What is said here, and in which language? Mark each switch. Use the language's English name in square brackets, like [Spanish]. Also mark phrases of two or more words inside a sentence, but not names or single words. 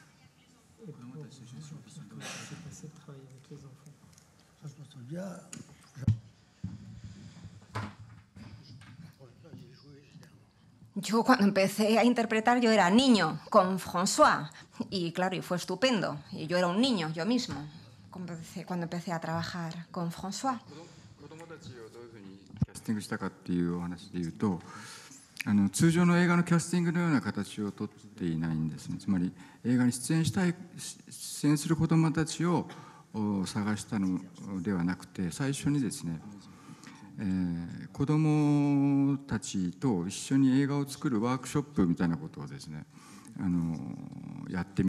[Spanish] Yo cuando empecé a interpretar, yo era niño con François. Y claro, y fue estupendo. Y yo era un niño, yo mismo, cuando empecé a trabajar con François. [Japanese] キャスティングしたかっていうお話でいうと、通常の映画のキャスティングのような形をとっていないんですね。つまり映画に出演する子どもたちを探したのではなくて、最初にですね、子どもたちと一緒に映画を作るワークショップみたいなことをですね、やって